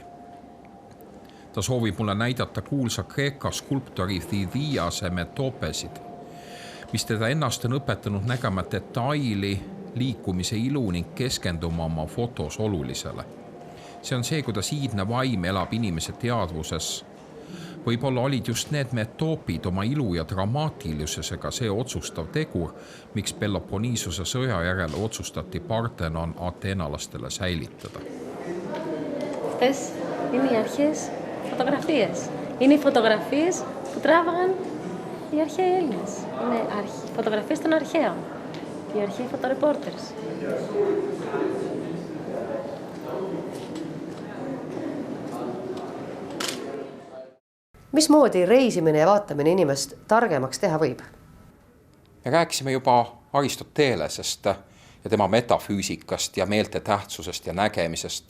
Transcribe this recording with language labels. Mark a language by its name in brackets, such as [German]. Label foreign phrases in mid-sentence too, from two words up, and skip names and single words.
[Estonian] Ta soovib mulle näidata kuulsa Kreeka skulptori Thidiase Metopesid, mis teda ennast on õpetanud nägema detaili, liikumise ilu ning keskenduma oma fotos olulisele. See on see, kuidas iidne vaim elab inimese teadvuses. Võib-olla olid just need Metopid oma ilu ja dramaatilisusega see otsustav tegur, miks Peloponnesose sõja järel otsustati Parthenon ateenalastele säilitada. [Greek] Αυτές είναι οι αρχές φωτογραφίες. Είναι οι φωτογραφίες που τράβαγαν οι αρχαίοι Έλληνες. Είναι φωτογραφίες των αρχαίων. Οι αρχαίοι φωτορεπόρτερς. [Estonian] Mismoodi reisimine ja vaatamine inimest targemaks teha võib? Me rääkisime juba Aristotelesest ja tema metafüüsikast ja meelte tähtsusest ja nägemisest.